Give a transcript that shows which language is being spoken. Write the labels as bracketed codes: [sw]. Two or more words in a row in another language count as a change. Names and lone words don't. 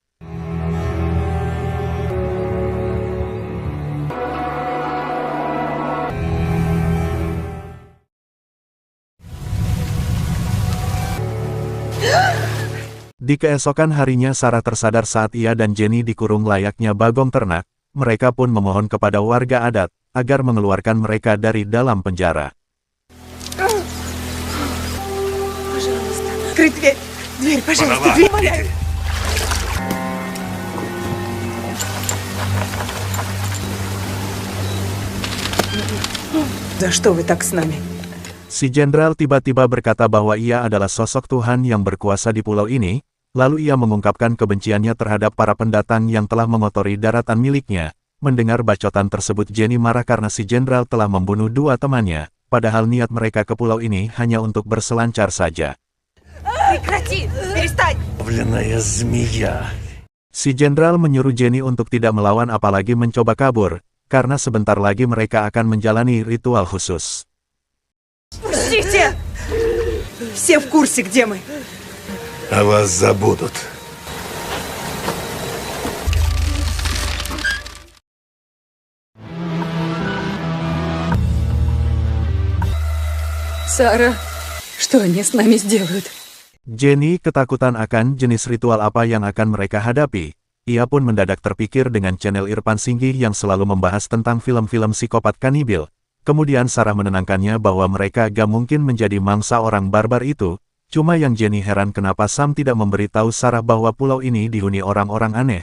[id] Di keesokan harinya Sarah tersadar saat ia dan Jenny dikurung layaknya bagong ternak. Mereka pun memohon kepada warga adat agar mengeluarkan mereka dari dalam penjara. [ru] Открыть дверь. Дверь, пожалуйста, дверь, умоляю. За что вы так с нами? [id] Si jenderal tiba-tiba berkata bahwa ia adalah sosok Tuhan yang berkuasa di pulau ini, lalu ia mengungkapkan kebenciannya terhadap para pendatang yang telah mengotori daratan miliknya. Mendengar bacotan tersebut Jenny marah karena si jenderal telah membunuh dua temannya, padahal niat mereka ke pulau ini hanya untuk berselancar saja. [ru] Прекрати! Перестань! [id] Si jenderal menyuruh Jenny untuk tidak melawan apalagi mencoba kabur, karena sebentar lagi mereka akan menjalani ritual khusus. [ru] Пустите! Все в курсе, где мы. О вас забудут. Сара, что они с нами сделают? [id] Jenny ketakutan akan jenis ritual apa yang akan mereka hadapi. Ia pun mendadak terpikir dengan channel Irfan Singgi yang selalu membahas tentang film-film psikopat kanibil. Kemudian Sarah menenangkannya bahwa mereka gak mungkin menjadi mangsa orang barbar itu. Cuma yang Jenny heran kenapa Sam tidak memberitahu Sarah bahwa pulau ini dihuni orang-orang aneh.